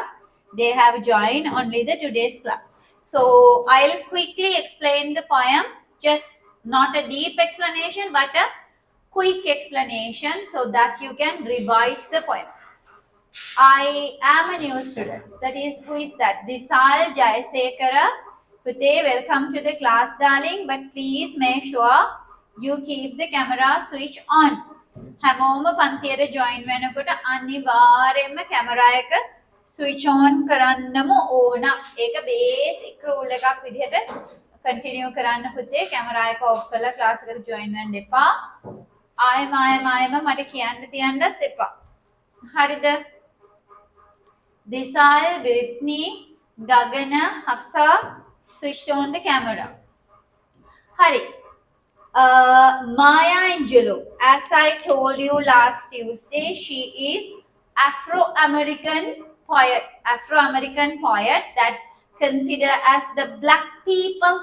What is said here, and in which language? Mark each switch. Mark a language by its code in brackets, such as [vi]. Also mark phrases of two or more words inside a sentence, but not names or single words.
[en] They have joined only the today's class. So I'll quickly explain the poem, just not a deep explanation, but a quick explanation so that you can revise the poem. I am a new student. That is, who is that? Disal Jayasekara. [si] Pute, [en] welcome to the class, darling. But please make sure you keep the camera switch on. [si] හැමෝම පන්තියට ජොයින් වෙනකොට අනිවාර්යයෙන්ම කැමරා එක [en] switch on [si] කරන්නම ඕන. ඒක [en] basic rule [si] එකක් විදිහට කන්ටිනියු කරන්න පුතේ. කැමරා එක ඔෆ් කරලා ක්ලාස් එකට ජොයින් වෙන්න එපා. ආයෙම මට කියන්න තියන්නත් එපා. හරිද? [en] Disal, Brittany, Gagana, Hafsa switched on the camera. [si] Hari. [en] Maya Angelou, as I told you last Tuesday, she is Afro-American poet that considered as the black people.